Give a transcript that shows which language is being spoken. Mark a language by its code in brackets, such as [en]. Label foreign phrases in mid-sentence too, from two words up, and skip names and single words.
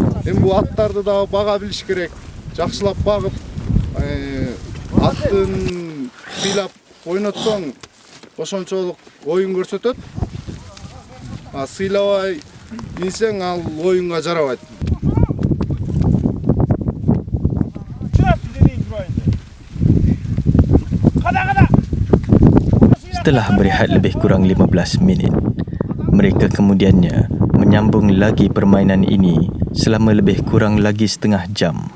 [ky] Эми бул аттарды дагы бага билиш керек. Жакшылап багып, аттын сыйлап ойнотсоң ошончолук оюн көрсөтөт. А сыйлабай минсең ал оюнга жарабайт. [ms] Setelah berehat lebih kurang 15 minit, mereka kemudiannya menyambung lagi permainan ini selama lebih kurang lagi setengah jam.